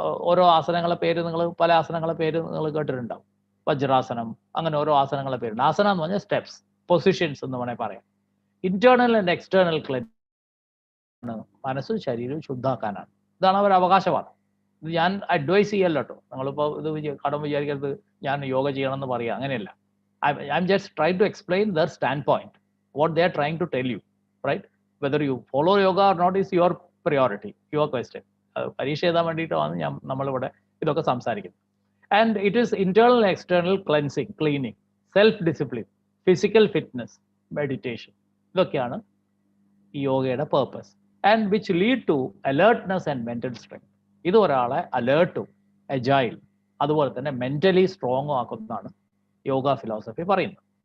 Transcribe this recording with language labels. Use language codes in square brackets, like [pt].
[ml] ഓരോ ആസനങ്ങളെ പേര് നിങ്ങൾ പല ആസനങ്ങളെ പേര് നിങ്ങൾ കേട്ടിട്ടുണ്ടാവും. വജ്രാസനം, അങ്ങനെ ഓരോ ആസനങ്ങളെ പേരുണ്ട്. ആസന എന്ന് പറഞ്ഞാൽ സ്റ്റെപ്സ്, പൊസിഷൻസ് എന്ന് വേണമെങ്കിൽ പറയാം. ഇന്റേണൽ ആൻഡ് എക്സ്റ്റേണൽ ക്ലെൻസ് ആണ്, മനസ്സും ശരീരവും ശുദ്ധാക്കാനാണ്. ഇതാണ് അവർ അവകാശവാദം. ഇത് ഞാൻ അഡ്വൈസ് ചെയ്യല്ലോ കേട്ടോ. നിങ്ങളിപ്പോൾ ഇത് കടം വിചാരിക്കരുത് ഞാൻ യോഗ ചെയ്യണമെന്ന് പറയുക, അങ്ങനെയല്ല. [en] I'm just trying to explain their standpoint, what they are trying to tell you, right? Whether you follow yoga or not is your priority, your question. [ml] പരീക്ഷ എഴുതാൻ വേണ്ടിയിട്ടാണ് നമ്മളിവിടെ ഇതൊക്കെ സംസാരിക്കുന്നത്. [en] and it is internal external cleansing, cleaning, self discipline, physical fitness, meditation, [ml] ഇതൊക്കെയാണ് ഈ യോഗയുടെ purpose. [en] And which lead to alertness and mental strength. [ml] ഇത് ഒരാളെ അലേർട്ടും അജൈൽ അതുപോലെ തന്നെ മെന്റലി സ്ട്രോങ്ങും ആക്കുന്നതാണ് യോഗ ഫിലോസഫി പറയുന്നത്.